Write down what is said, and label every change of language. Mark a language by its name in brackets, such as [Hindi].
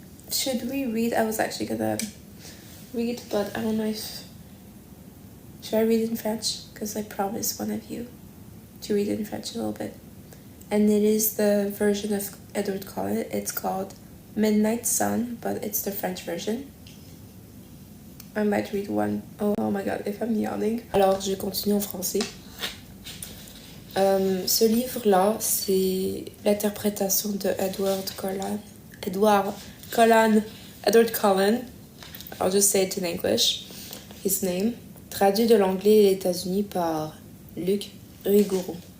[English] Should we read? I was actually gonna read, but I don't know if... Should I read it in French? Because I promised one of you to read it in French a little bit. And it is the version of Edward Cullen. It's called Midnight Sun, but it's the French version. I might read one. Oh my god, if I'm yawning. [French] Alors, je continue en français. Ce livre-là, c'est l'interprétation de Edward Cullen. [English] I'll just say it in English. His name. [French] Traduit de l'anglais et des États-Unis par Luc Rigourou.